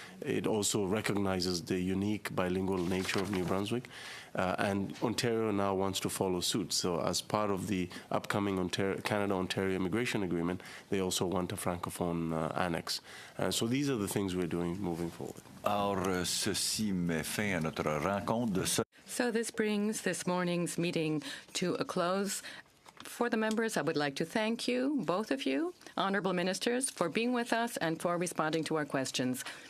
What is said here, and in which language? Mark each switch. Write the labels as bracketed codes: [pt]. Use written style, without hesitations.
[en] It also recognizes the unique bilingual nature of New Brunswick. And Ontario now wants to follow suit. So as part of the upcoming Canada-Ontario immigration agreement, they also want a Francophone annex. So these are the things we're doing moving forward. [fr] Alors, ceci met fin à notre rencontre de ce... [en] So this brings this morning's meeting to a close. for the members, I would like to thank you, both of you, honorable ministers, for being with us and for responding to our questions.